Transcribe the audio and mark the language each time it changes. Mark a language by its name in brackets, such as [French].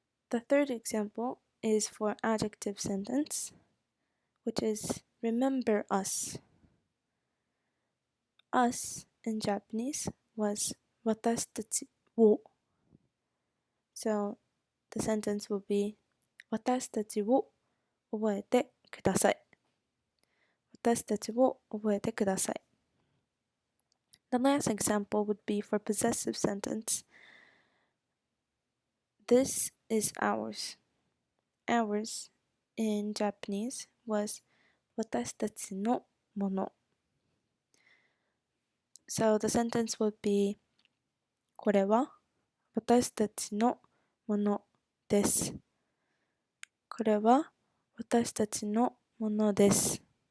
[English] The third example is for adjective sentence, which is remember us. Us in Japanese was 私たちを. So the sentence will be [Japanese] 私たちを覚えてください。私たちを覚えてください。 [English] The last example would be for possessive sentence. This is ours. Ours in Japanese was 私たちのもの. So the sentence would be [Japanese] これは私たちのものです。これは私たちのものです。